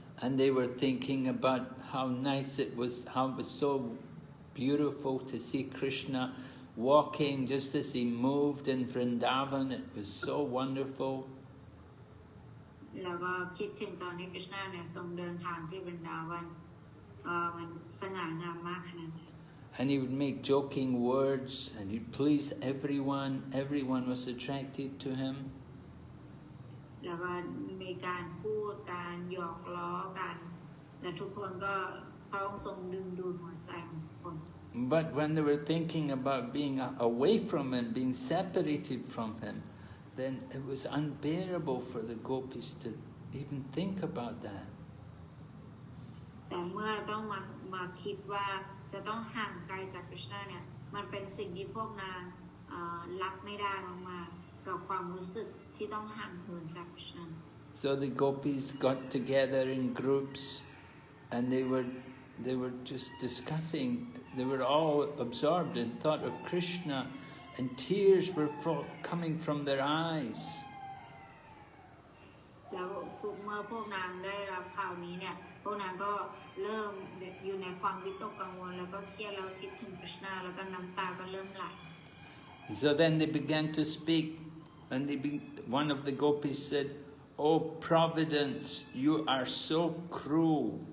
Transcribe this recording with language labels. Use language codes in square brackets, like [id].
[en] And they were thinking about how nice it was, how it was so beautiful to see Krishna walking just as he moved in Vrindavan. It was so wonderful. [th] แล้วก็คิดถึงตอนที่ Krishna เนี่ยทรงเดินทางที่ Vrindavan มันสง่างามมากขนาดนั้น [en] And he would make joking words and he'd please everyone. Everyone was attracted to him. [th] แล้วก็มีการพูดการหยอกล้อกันและทุกคนก็พระองค์ทรงดึงดูดหัวใจของทุกคน [en] But when they were thinking about being away from him, being separated from him, then it was unbearable for the gopis to even think about that. [th] แต่เมื่อต้องมาคิดว่าจะต้องห่างไกลจาก Krishna เนี่ยมันเป็นสิ่งที่พวกนางรับไม่ได้มากๆกับความรู้สึกที่ต้องห่างเหินจาก Krishna. [en] So the gopis got together in groups and they were just discussing. They were all absorbed in thought of Krishna and tears were coming from their eyes. [th] แล้วเมื่อพวกนางได้รับข่าวนี้เนี่ยพวกนางก็เริ่มอยู่ในความวิตกกังวลแล้วก็เครียดแล้วคิดถึง Krishna แล้วก็น้ำตาก็เริ่มไหล [en] So then they began to speak and one of the gopis said, "Oh Providence, you are so cruel."